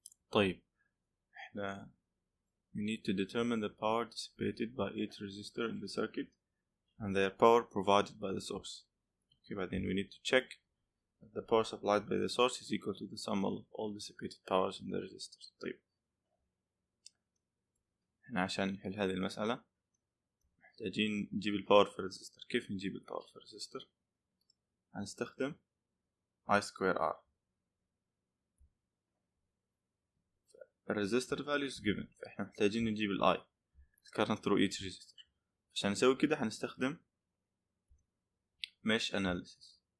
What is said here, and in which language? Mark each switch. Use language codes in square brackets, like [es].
[ar] طيب احنا [en] we need to determine the power dissipated by each resistor in the circuit and their power provided by the source. Okay, [ar] بعدين [en] we need to check that the power supplied by the source is equal to the sum of all dissipated powers in the resistors. [ar] طيب احنا عشان نحل هذه المسألة محتاجين نجيب الباور في الريزستور. كيف نجيب الباور في الريزستور؟ هنستخدم I square R. [en] الريزستور values given، [ar] فاحنا محتاجين نجيب ال [en] I current through each resistor. [ar] عشان نسوي كده هنستخدم mesh analysis.